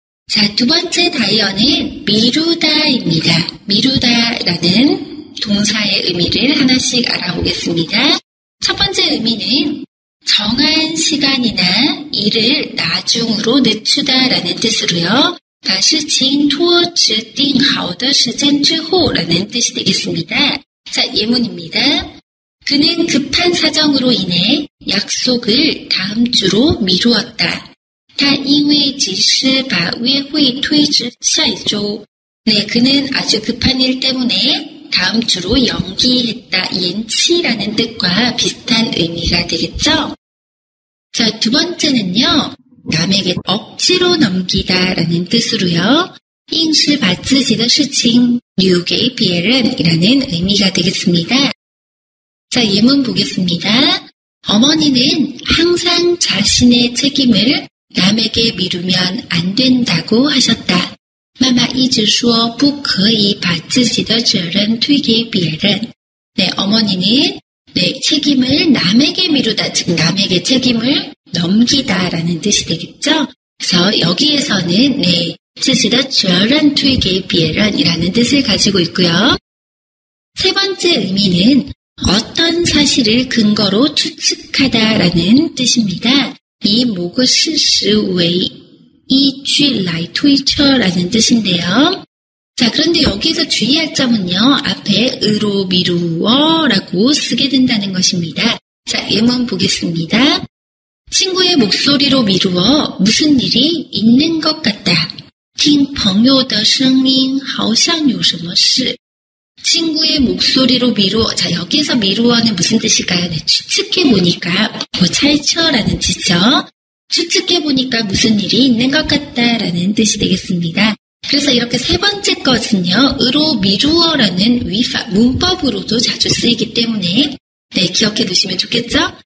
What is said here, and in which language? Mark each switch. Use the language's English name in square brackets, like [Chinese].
[Korean] 자, 두 번째 다이어는 미루다입니다. 미루다라는 동사의 의미를 하나씩 알아보겠습니다. 첫 번째 의미는 정한 시간이나 일을 나중으로 늦추다라는 뜻으로요. [Chinese] 把事情拖指定好的时间之后 [Korean] 라는 뜻이 되겠습니다. 자, 예문입니다. 그는 급한 사정으로 인해 약속을 다음 주로 미루었다. [Chinese] 他因为急事把约会推至下一周. [Korean] 네, 그는 아주 급한 일 때문에 다음 주로 연기했다. 延期라는 뜻과 비슷한 의미가 되겠죠? 자, 두 번째는요. 남에게 억지로 넘기다라는 뜻으로요. [Chinese] 硬是把自己的事情留给别人 [Korean] 이라는 의미가 되겠습니다. 자, 예문 보겠습니다. 어머니는 항상 자신의 책임을 남에게 미루면 안 된다고 하셨다. [Chinese] 妈妈一直说不可以把自己的责任推给别人. [Korean] 네, 어머니는 네, 책임을 남에게 미루다, 즉 남에게 책임을 넘기다라는 뜻이 되겠죠. 그래서 여기에서는 네, [Chinese] 自己的责任推给别人 [Korean] 이라는 뜻을 가지고 있고요. 세 번째 의미는 어떤 사실을 근거로 추측하다라는 뜻입니다. [Chinese] 以某个事实为依据来推测 [Korean] 라는 뜻인데요. 자, 그런데 여기서 주의할 점은요. 앞에 의로 미루어 라고 쓰게 된다는 것입니다. 자, 예문 보겠습니다. 친구의 목소리로 미루어 무슨 일이 있는 것 같다. [Chinese] 听朋友的声音好像有什么事. [Korean] 친구의 목소리로 미루어. 자, 여기서 미루어는 무슨 뜻일까요? 네, 추측해보니까 뭐 찰처라는 뜻이죠. 추측해보니까 무슨 일이 있는 것 같다라는 뜻이 되겠습니다. 그래서 이렇게 세 번째 것은요, 으로 미루어라는 위pháp 문법으로도 자주 쓰이기 때문에 네, 기억해 두시면 좋겠죠?